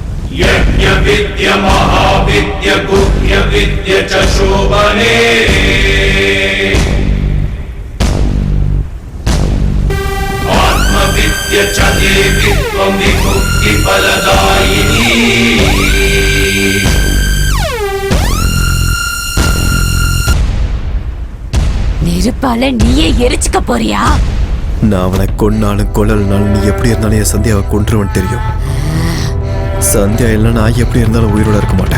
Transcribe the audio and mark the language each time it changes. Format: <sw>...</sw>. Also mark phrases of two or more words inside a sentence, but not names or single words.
<sa>यज्ञ विद्य महाविद्य गुह्य विद्य च शोभने आत्मविद्य च देवी त्वं विमुक्ति फलदायिनी</sa> <ta>நெருப்பால நீயே எரிச்சுக்க போறியா? நான் அவனை கொன்னாலும் கொல்லலனாலும் நீ எப்படி இருந்தாலும் என் சந்தியாவை கொன்றுவன் தெரியும். சந்தியா இல்லை நான் எப்படி இருந்தாலும் உயிரோட இருக்க மாட்டேன்.</ta>